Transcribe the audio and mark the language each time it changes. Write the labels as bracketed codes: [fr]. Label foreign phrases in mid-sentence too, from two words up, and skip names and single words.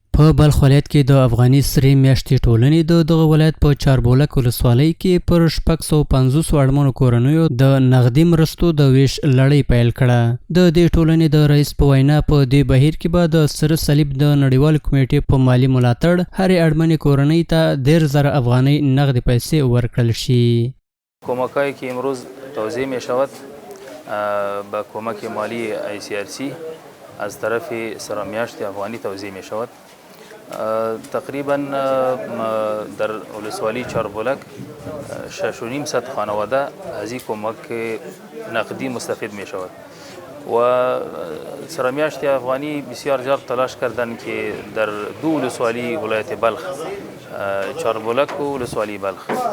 [ps] په بلخ ولایت کې د افغاني سرې میاشتې ټولنې د دغه ولایت په چاربولک ولسوالۍ کې پر 650 اړمنو کورنیو د نغدي مرستو د ویش لړۍ پیل کړه. د دې ټولنې د رئیس په وینا په دې بهیر کې به د سره صلیب د نړیوال کمیټې په مالی ملاتړ هرې اړمنې کورنۍ ته 10,000 افغانۍ نغدي پیسې ورکړل شي. [fa] کمک‌هایی که امروز توزیع می شود با کمک مالی ICRC از طرف سرا میاشت افغانی توزیع می شود. تقریبا در ولسوالی چاربولک 6,500 خانواده از این کمک نقدی مستفید می شود و سرا میاشت افغانی بسیار زیاد تلاش کردند که در دو ولسوالی ولایت بلخ چاربولک و ولسوالی بلخ